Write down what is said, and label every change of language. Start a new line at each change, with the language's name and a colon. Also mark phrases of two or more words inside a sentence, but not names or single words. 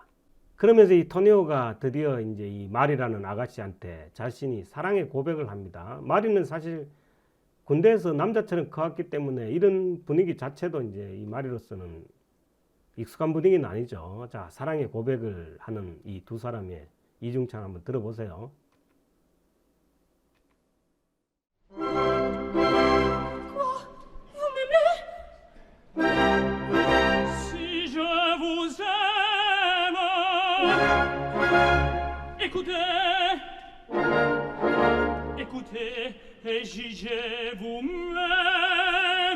Korean: 그러면서 이 토니오가 드디어 이제 이 마리라는 아가씨한테 자신이 사랑의 고백을 합니다. 마리는 사실 군대에서 남자처럼 커왔기 때문에 이런 분위기 자체도 이제 이 마리로서는 익숙한 분위기는 아니죠. 자, 사랑의 고백을 하는 이 두 사람의 이중창 한번 들어보세요.
French: Vous m'aimez? Si je vous aime, écoutez, écoutez, et jugez vous-même.